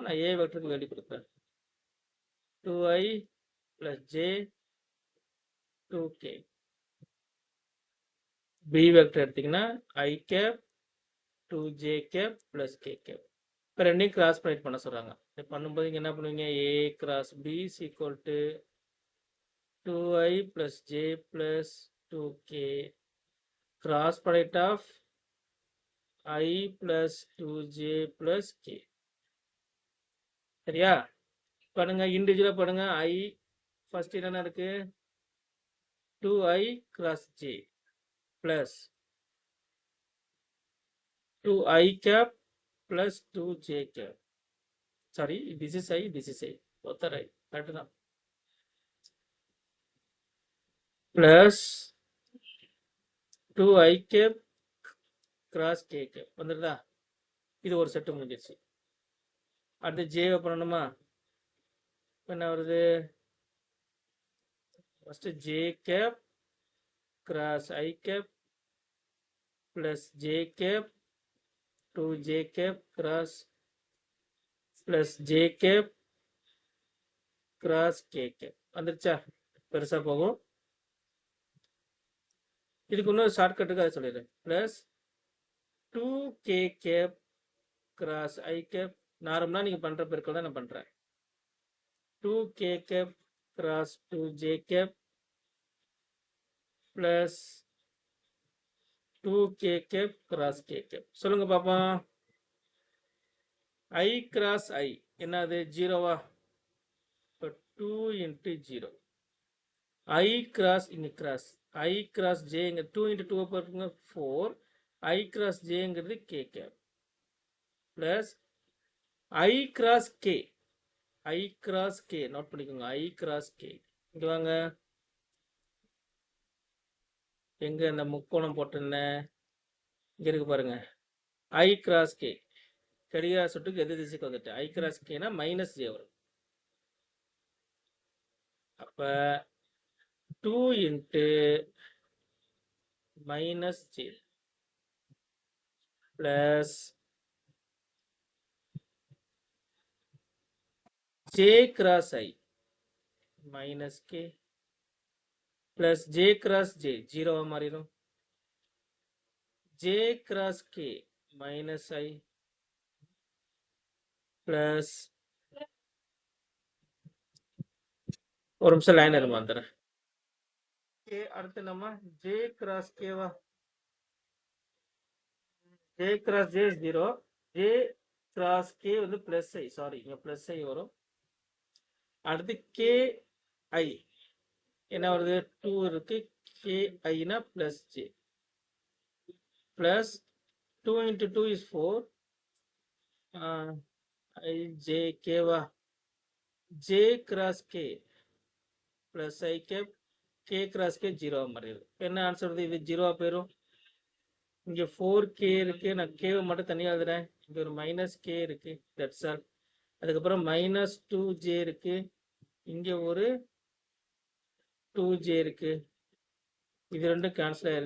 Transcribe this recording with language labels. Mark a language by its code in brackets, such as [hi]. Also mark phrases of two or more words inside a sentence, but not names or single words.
[ta] நான் ஏ வெக்டருக்கு வேல்யூ கொடுப்பேன். 2i + j 2k. பி வெக்டர் எடுத்தீங்கன்னா i கேப் 2j கேப் + k கேப். இப்போ 2ஐயும் [en] cross product [ta] பண்ண சொல்கிறாங்க. பண்ணும்போது நீங்கள் என்ன பண்ணுவீங்க? ஏ கிராஸ் பி = 2i + j + 2k [en] cross product of I + 2j + k. [ta] சரியா? பண்ணுங்க, இண்டிவிஜுவலா பண்ணுங்க. I ஃபர்ஸ்ட் என்ன இருக்கு? [en] 2i cross j plus 2i cap plus 2j cap. Sorry, this is I, this is I. Both are right. Correct தான். Plus 2i cap cross k cap. [ta] வந்துருதா? இது ஒரு செட்டு முடிஞ்சிருச்சு. அடுத்து j பண்ணணுமா? என்ன வருது? [en] ஃபர்ஸ்ட் j cap cross I cap plus j cap 2j cap cross plus j cap cross k cap. [ta] வந்துருச்சா? பெருசா போகும். இதுக்கு இன்னொரு ஷார்ட்கட்டுக்கு அதை சொல்லிடுறேன். [en] பிளஸ் 2k cap cross I cap. [ta] நார்மலா நீங்க பண்ற பெருக்கல் தான் நான் பண்றேன். [en] 2k cap cross 2j cap plus 2k cap cross k cap. [ta] சொல்லுங்க பாப்போம். I cross I என்னது? 0வா? இப்போ 2 × 0. I cross இங்க cross. I cross j இங்க 2 × 2 பாருங்க 4. I cross j ங்கிறது k cap plus I cross k. I cross k நோட் பண்ணிக்கோங்க. I cross k. இங்க வாங்க. எங்க இந்த முக்கோணம் போட்டிருந்தேன்? இங்க இருக்கு பாருங்க. I cross k. கடிகார சுட்டுக்கு எது திசைக்கு வந்துட்டு I cross k னா -j வரும். அப்ப 2 × -j plus j cross I -k plus j cross j 0வா மாறிடும். j cross k minus I plus ஒரு நிமிஷம் லைன் இருமா வந்துடுறேன். k அடுத்து நம்ம j cross k வா, j cross j is 0, j cross k வந்து plus I, சாரி இங்க plus I வரும். அடுத்து k I என்ன வருது, 2 இருக்கு, k I னா plus j plus 2 into 2 is 4, I j k வா, j cross k plus I cap k cross k 0 மாறிடுது. என்ன ஆன்சர் வருது, இது 0 போயிடும். இங்க 4k இருக்கு, நான் k மட்டும் தனியா எழுதுறேன். இங்க ஒரு மைனஸ் k இருக்கு, [en] that's all. [ta] அதுக்கப்புறம் மைனஸ் 2j இருக்கு, இங்க ஒரு 2j இருக்கு, இது ரெண்டும் கேன்சல் ஆயிருது.